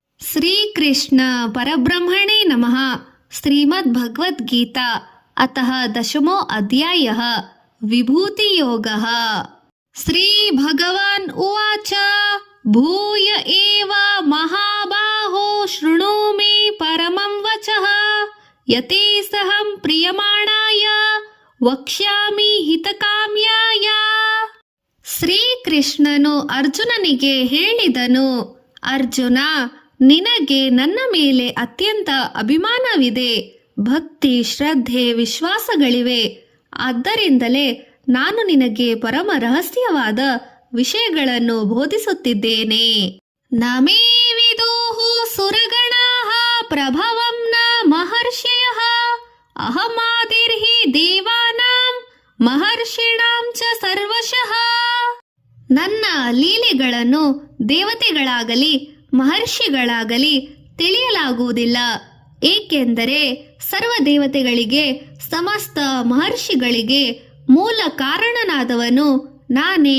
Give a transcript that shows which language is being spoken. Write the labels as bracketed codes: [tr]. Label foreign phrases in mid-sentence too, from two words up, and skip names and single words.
[sa] श्रीकृष्ण परब्रह्मणे नमः। श्रीमद्भगवद्गीता अतः 10मो अध्यायः विभूतियोगः। श्रीभगवान् उवाच भूय एव महाबाहो शृणु मे परमं वचः यतेऽहं प्रीयमाणाय वक्ष्यामि हितकाम्याय। [kn] ಶ್ರೀಕೃಷ್ಣನು ಅರ್ಜುನನಿಗೆ ಹೇಳಿದನು, ಅರ್ಜುನ, ನಿನಗೆ ನನ್ನ ಮೇಲೆ ಅತ್ಯಂತ ಅಭಿಮಾನವಿದೆ, ಭಕ್ತಿ, ಶ್ರದ್ಧೆ, ವಿಶ್ವಾಸಗಳಿವೆ. ಆದ್ದರಿಂದಲೇ ನಾನು ನಿನಗೆ ಪರಮ ರಹಸ್ಯವಾದ ವಿಷಯಗಳನ್ನು ಬೋಧಿಸುತ್ತಿದ್ದೇನೆ. [sa] ನಮೇ ವಿದುಹು ಸುರಗಣಾಃ ಪ್ರಭವಂ ನ ಮಹರ್ಷಯಃ ಅಹಮಾದಿರ್ಹಿ ದೇವಾನಾಂ ಮಹರ್ಷಿಣಾಂ ಚ ಸರ್ವಶಃ. [kn] ನನ್ನ ಲೀಲೆಗಳನ್ನು ದೇವತೆಗಳಾಗಲಿ ಮಹರ್ಷಿಗಳಾಗಲಿ ತಿಳಿಯಲಾಗುವುದಿಲ್ಲ, ಏಕೆಂದರೆ ಸರ್ವ ದೇವತೆಗಳಿಗೆ ಸಮಸ್ತ ಮಹರ್ಷಿಗಳಿಗೆ ಮೂಲ ಕಾರಣನಾದವನು ನಾನೇ.